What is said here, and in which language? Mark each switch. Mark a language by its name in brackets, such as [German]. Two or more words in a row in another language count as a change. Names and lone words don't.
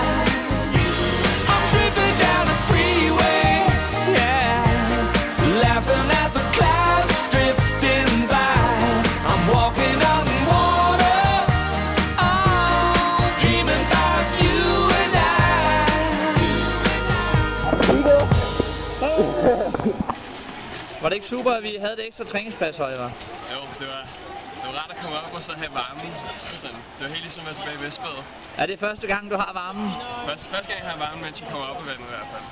[English] I'm tripping down the freeway, yeah, laughing at the clouds drifting by. I'm walking on water, oh, dreaming about you and I. [Danish] Var det ikke super, at vi havde det ekstra træningspas, Oliver? Jo, det var rart at komme op og så have varmen. Sådan. Det var helt ligesom at være tilbage i Vestbadet. Er det første gang, du har varmen? Første gang jeg har varmen, mens jeg kommer op i vandet i hvert fald.